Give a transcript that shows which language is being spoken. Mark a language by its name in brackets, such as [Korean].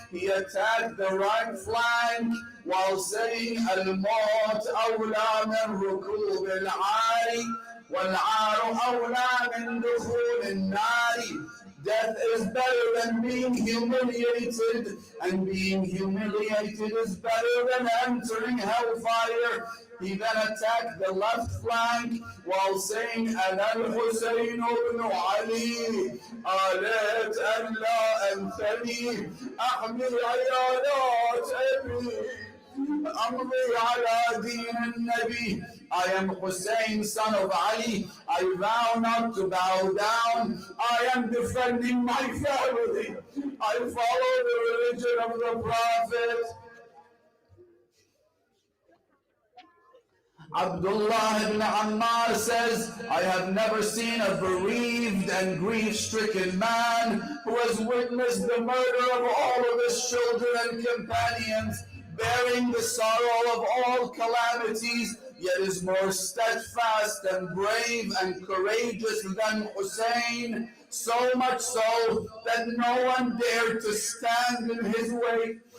[English] He attacked the right flank while saying, [Arabic] Al-Maut awla min rukub al-'ari. وَالْعَارُ أَوْلَى مِنْ دُخُولِ النَّارِ. [English] Death is better than being humiliated, and being humiliated is better than entering hellfire. He then attacked the left flank while saying, [Arabic] أَنَا الْحُسَيْنُ بْنُ عَلِي آلَتْ أَنْ لَا أَنْثَنِي أَحْمِلْ عِيَالَاتِ أَبِي أَمْضِي عَلَى دِينِ النَّبِي. [English] I am Hussein, son of Ali. I vow not to bow down. I am defending my family. I follow the religion of the Prophet. Abdullah ibn Ammar says, I have never seen a bereaved and grief-stricken man who has witnessed the murder of all of his children and companions, bearing the sorrow of all calamities, yet is more steadfast and brave and courageous than Hussein, so much so that no one dared to stand in his way.